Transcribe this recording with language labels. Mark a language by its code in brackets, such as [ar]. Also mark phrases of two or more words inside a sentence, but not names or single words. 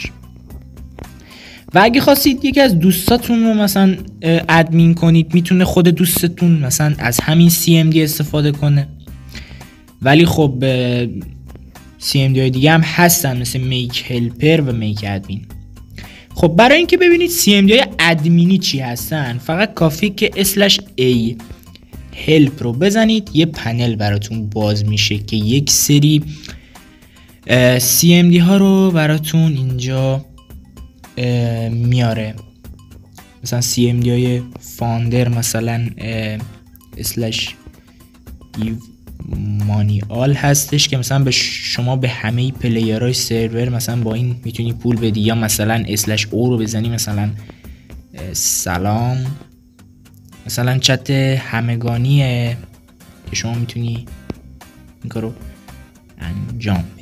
[fa] و اگه خواستید یکی از دوستاتون رو مثلا ادمین کنید، میتونه خود دوستتون مثلا از همین CMD استفاده کنه. ولی خب CMD های دیگه هم هستن مثل میک هلپر و میک ادمین. خب برای اینکه ببینید CMD های ادمینی چی هستن، فقط کافیه که /a help رو بزنید، یه پنل براتون باز میشه که یک سری CMD ها رو براتون اینجا میاره. مثلا CMD های فاندر مثلا [en] /give money all [fa] هستش که مثلا به شما به همه پلیرهای سرور مثلا با این میتونی پول بدی، یا مثلا /o رو بزنی مثلا سلام، مثلا چت همگانیه که شما میتونی این کارو انجام بدی.